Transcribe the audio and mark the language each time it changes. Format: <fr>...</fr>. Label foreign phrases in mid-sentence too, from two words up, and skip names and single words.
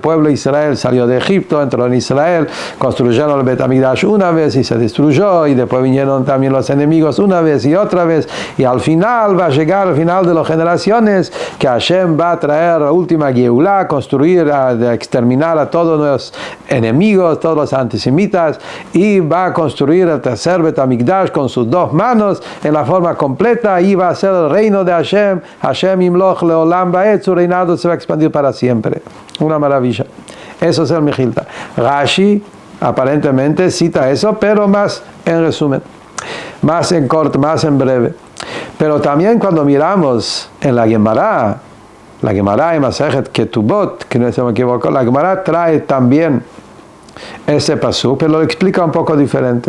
<es>pueblo de Israel salió de Egipto, entró en Israel, construyeron el Bet HaMikdash una vez y se destruyó, y después vinieron también los enemigos una vez y otra vez, y al final va a llegar, al final de las generaciones, que Hashem va a traer la última Geulah, construir, exterminar a todos los enemigos, todos los antisemitas, y va a construir el tercer Bet HaMikdash con sus dos manos en la forma completa, y va a ser el reino de Hashem.</es> <he>השם ימלוך לעולם ועד,</he> <es>su reinado se va a expandir para siempre. Una maravilla. Eso es el Mechilta. Rashi aparentemente cita eso, pero más en resumen, más en corto, más en breve. Pero también cuando miramos en la Gemara en Masejet Ketubot, que no se me equivoco, la Gemara trae también ese pasuk, pero lo explica un poco diferente.</es>